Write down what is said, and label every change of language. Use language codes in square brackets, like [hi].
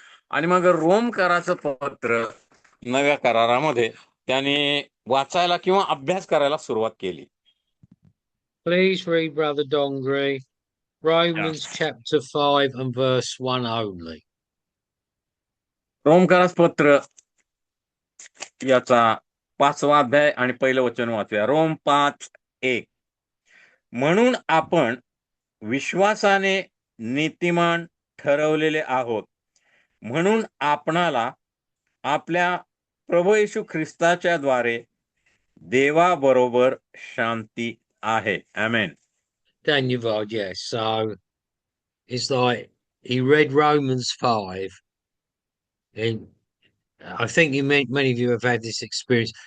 [mr] आणि मग रोम कराचं पत्र नव्या करारामध्ये त्याने वाचायला किंवा अभ्यास करायला सुरुवात केली. [en] Please read, Brother Dongri, Romans chapter 5 and verse 1 only. [mr] Rome करास पत्र याचा 5वा अध्याय आणि पहिलं वचन वाचूया. रोम 5:1. म्हणून आपण विश्वासाने नीतिमान ठरवलेले आहोत, म्हणून आपणाला आपल्या प्रभू येशू ख्रिस्ताच्या द्वारे देवाबरोबर शांती आहे. आमेन. [en] Daniel, yes. So it's like he read Romans 5, and I think many of you have had this experience.